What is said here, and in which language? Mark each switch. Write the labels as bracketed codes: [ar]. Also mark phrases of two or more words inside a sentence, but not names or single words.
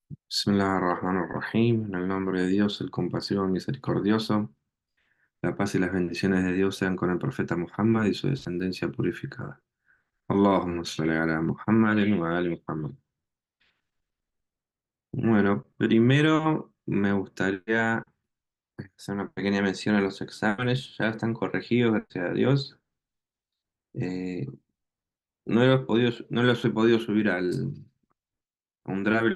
[ar] Bismillahirrahmanirrahim. [es] En el nombre de Dios, el compasivo y misericordioso, la paz y las bendiciones de Dios sean con el profeta Muhammad y su descendencia purificada. [ar] اللهم صل على محمد وآل محمد. [es] Bueno, primero me gustaría hacer una pequeña mención a los exámenes. Ya están corregidos, gracias a Dios. Eh, no los he podido subir a un Drive.